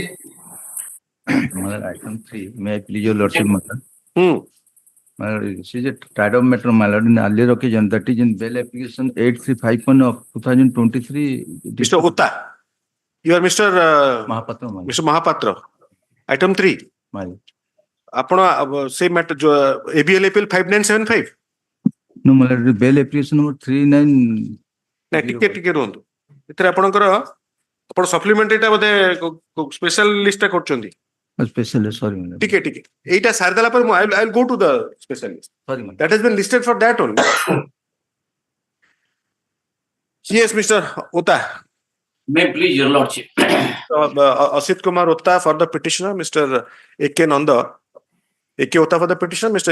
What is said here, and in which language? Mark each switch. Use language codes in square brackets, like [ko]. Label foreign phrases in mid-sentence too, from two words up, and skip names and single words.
[en] Item 3, may I please your lordship, matter? Hmm. My lord, this is a tried of matter, my lord, in earlier occasion, that is in bail application 8351 of 2023. Mr. Utta. You are Mr. Mahapatra, my lord. Mr. Mahapatra. Item 3. My lord. [or] ଆପଣ ସେ ମ୍ୟାଟର ଯୋ [en] ABL appeal [or] 5975 [en] No, my lord, bail application number 39. [or] ନା ଟିକେ ରୁହନ୍ତୁ ଏଥିରେ ଆପଣଙ୍କର ଆପଣ ସପ୍ଲିମେଣ୍ଟାରୀ ଟା ବୋଧେ [en] special list [or] ଟା କରୁଛନ୍ତି [en] Special, sorry, my lord. [or] ଟିକେ ଏଇଟା ସାରି ଦେଲା ପରେ ମୁଁ [en] I will go to the special list Sorry, my lord. that has been listed for that only. Yes, Mr. Utta. May please your lordship. Asit Kumar Utta for the petitioner, Mr. A.K. Nanda. A.K. Utta for the petitioner, Mr.